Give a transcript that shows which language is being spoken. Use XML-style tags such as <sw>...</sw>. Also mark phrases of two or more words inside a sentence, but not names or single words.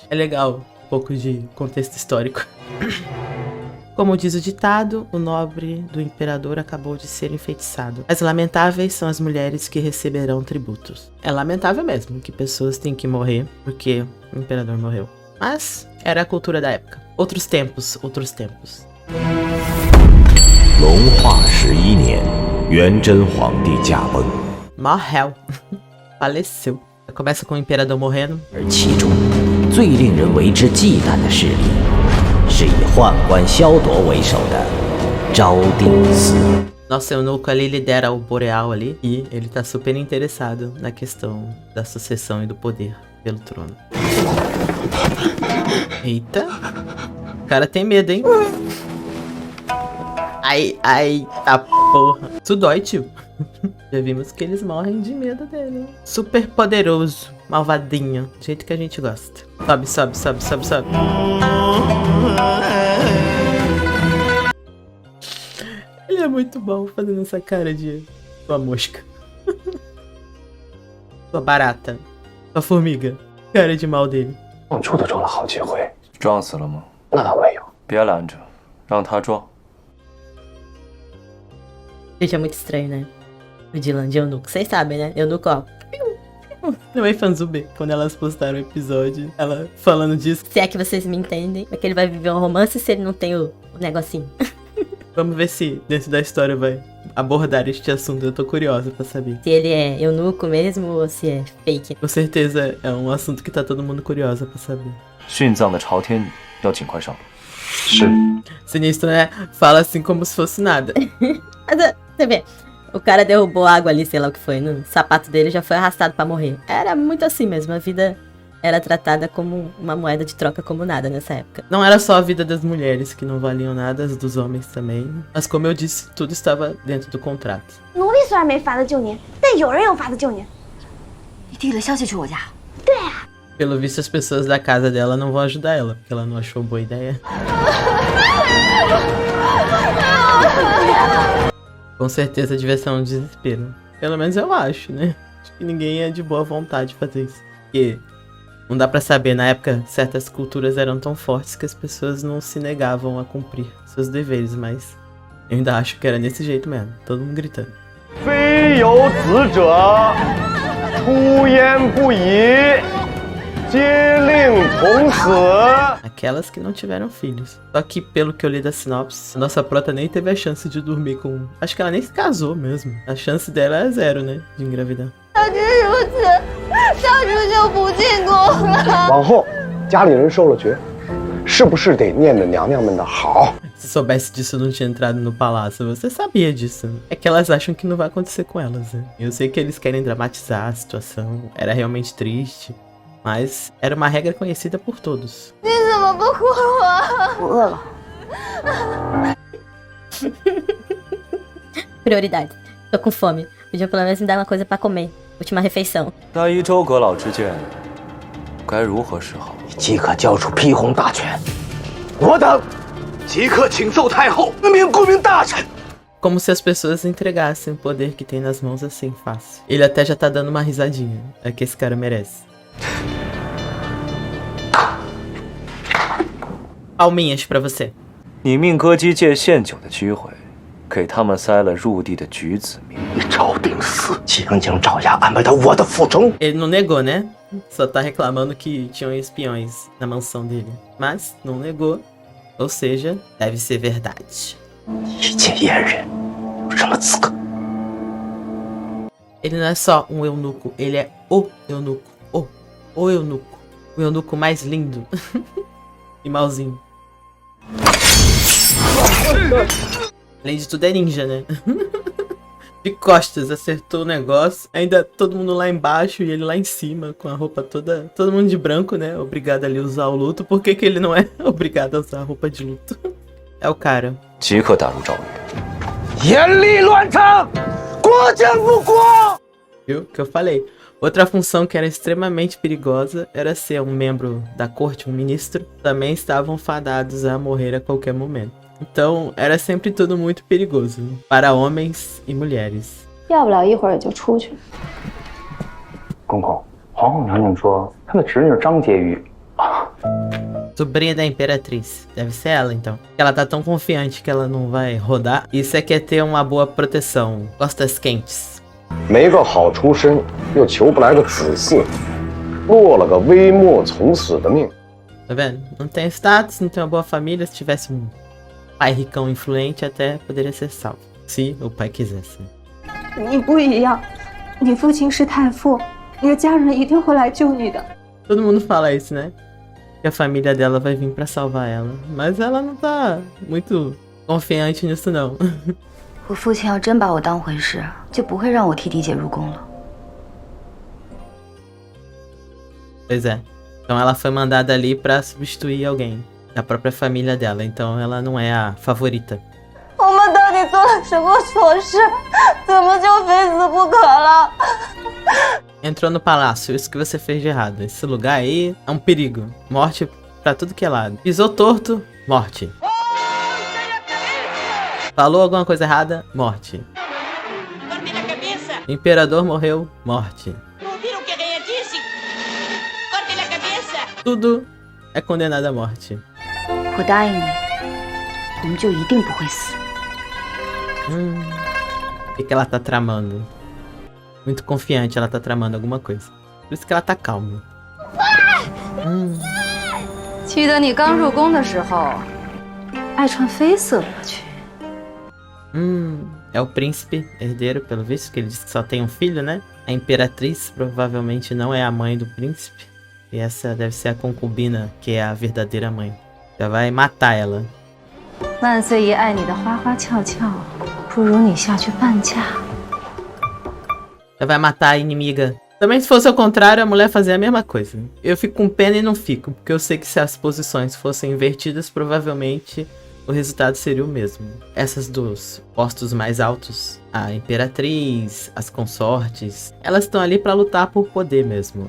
<pt>É legal um pouco de contexto histórico. Como diz o ditado, o nobre do imperador acabou de ser enfeitiçado. As lamentáveis são as mulheres que receberão tributos. É lamentável mesmo que pessoas têm que morrer porque o imperador morreu. Mas era a cultura da época. Outros tempos, outros tempos.</pt> <zh>隆化11年，元真皇帝驾崩，</zh> <pt>Morreu. Faleceu. Começa com o imperador morrendo.</pt> <zh>而其中最令人为之忌惮的势力，是以宦官萧铎为首的昭定司。</zh> <pt>Nosso eunuco ali lidera o Boreal ali e ele tá super interessado na questão da sucessão e do poder pelo trono. Eita. O cara tem medo, hein? Ai, tá porra. Isso dói, tio. Já vimos que eles morrem de medo dele. Super poderoso, malvadinho, do jeito que a gente gosta. Sobe, sobe, sobe, sobe, sobe. Ele é muito bom fazendo essa cara de sua mosca. Sua barata. Sua formiga. Cara de mal dele.</pt> <zh>撞柱都撞了好几回，撞死了吗？那倒没有。别拦着，让他撞。</zh> <pt>Gente, é muito estranho, né? O Dylan de eunuco. Vocês sabem, né? Eunuco, ó. Não é fanzube. Quando elas postaram o episódio, ela falando disso. Se é que vocês me entendem. É que ele vai viver um romance se ele não tem o negocinho. Vamos ver se dentro da história vai abordar este assunto. Eu tô curiosa pra saber. Se ele é eunuco mesmo ou se é fake. Com certeza é um assunto que tá todo mundo curiosa pra saber.</pt> <zh>殉葬的朝天女要尽快上路。是，</zh> <pt>Sinistro, né? Fala assim como se fosse nada. Mas, você vê, o cara derrubou água ali, sei lá o que foi, no sapato dele já foi arrastado pra morrer. Era muito assim mesmo, a vida era tratada como uma moeda de troca como nada nessa época. Não era só a vida das mulheres que não valiam nada, as dos homens também. Mas como eu disse, tudo estava dentro do contrato.</pt> <zh>奴隶虽然没法子救您，但有人有法子救您。你递了消息去我家，</zh> <pt>Pelo visto, as pessoas da casa dela não vão ajudar ela, porque ela não achou boa ideia. Com certeza devia ser um desespero. Pelo menos eu acho, né? Acho que ninguém é de boa vontade fazer isso. Porque não dá pra saber, na época, certas culturas eram tão fortes que as pessoas não se negavam a cumprir seus deveres, mas eu ainda acho que era desse jeito mesmo, todo mundo gritando.</pt> <zh>非有子者，出焉不疑，皆令从死。</zh> <pt>Aquelas que não tiveram filhos. Só que, pelo que eu li da sinopse, a nossa prota nem teve a chance de dormir com... Acho que ela nem se casou mesmo. A chance dela é 0, né? De engravidar.</pt> <zh>早知如此，当初就不进宫了。往后家里人受了爵，是不是得念着娘娘们的好？</zh> <pt>Se soubesse disso, eu não tinha entrado no palácio. Você sabia disso. É que elas acham que não vai acontecer com elas, né? Eu sei que eles querem dramatizar a situação. Era realmente triste. Mas era uma regra conhecida por todos.</pt> <zh>你怎么不哭我？我饿了。</zh> <pt>Prioridade. Tô com fome. Podia pelo menos me dar uma coisa pra comer. Última refeição.</pt> <zh>那依周阁老之见，该如何是好？即刻交出批红大权，我等即刻请奏太后任命顾命大臣。</zh> <pt>Como se as pessoas entregassem o poder que tem nas mãos assim, fácil. Ele até já tá dando uma risadinha. É que esse cara merece. Palminhas pra você.</pt> <zh>你命歌姬借献酒的机会，给他们塞了入地的举子命。你昭定司将将爪牙安排到我的府中。</zh> <pt>Ele não negou, né? Só tá reclamando que tinham espiões na mansão dele. Mas não negou. Ou seja, deve ser verdade.</pt> <zh>一介阉人有什么资格？</zh> <pt>Ele não é só um eunuco, ele é o eunuco. O eunuco. O eunuco mais lindo. E malzinho. Além de tudo é ninja, né? De costas, acertou o negócio. Ainda todo mundo lá embaixo e ele lá em cima, com a roupa toda... Todo mundo de branco, né? Obrigado ali a usar o luto. Por que que ele não é obrigado a usar a roupa de luto? É o cara.</pt> <zh>即刻打入诏狱。严厉乱唱， 国见不国。</zh> <pt>Viu? Que eu falei. Outra função que era extremamente perigosa era ser um membro da corte, um ministro. Também estavam fadados a morrer a qualquer momento. Então, era sempre tudo muito perigoso. Para homens e mulheres.</pt> <zh>要不了一会儿就出去。公公，皇后娘娘说，她的侄女张婕妤</zh> <pt>Sobrinha da Imperatriz. Deve ser ela, então. Ela tá tão confiante que ela não vai rodar. Isso é que é ter uma boa proteção. Costas quentes.</pt> <zh>没个好出身，又求不来个子嗣，落了个微末从死的命。</zh> <pt>Tá vendo? Não tem status, não tem uma boa família. Se tivesse um pai ricão influente, até poderia ser salvo. Se o pai quisesse.</pt> <zh>你不一样，你父亲是太傅，你的家人一定会来救你的。</zh> <pt>Todo mundo fala isso, né? Que a família dela vai vir pra salvar ela. Mas ela não tá muito confiante nisso, não.</pt> <zh>我父亲要真把我当回事，就不会让我替嫡姐入宫了。</zh> <pt>Pois é. Então ela foi mandada ali pra substituir alguém da própria família dela. Então ela não é a favorita.</pt> <zh>我们到底做了什么错事？怎么就非死不可了？</zh> <pt>Entrou no palácio, isso que você fez de errado. Esse lugar aí é um perigo. Morte pra tudo que é lado. Pisou torto, morte. Falou alguma coisa errada, morte. Imperador morreu, morte. Tudo é condenado à morte.</pt> <zh>我答应你，我们就一定不会死。</zh> <pt>O que ela tá tramando? Muito confiante, ela tá tramando alguma coisa. Por isso que ela tá calma.</pt> <zh>记得你刚入宫的时候，爱穿绯色罗裙。</zh> <pt>É o príncipe herdeiro, pelo visto, que ele diz que só tem um filho, né? A imperatriz provavelmente não é a mãe do príncipe. E essa deve ser a concubina, que é a verdadeira mãe. Já vai matar ela.</pt> <zh>万岁爷爱你的花花俏俏，不如你下去伴嫁。</zh> <pt>Já vai matar a inimiga. Também se fosse ao contrário, a mulher fazia a mesma coisa. Eu fico com pena e não fico, porque eu sei que se as posições fossem invertidas, provavelmente o resultado seria o mesmo. Essas dos postos mais altos, a imperatriz, as consortes, elas estão ali para lutar por poder mesmo.</pt>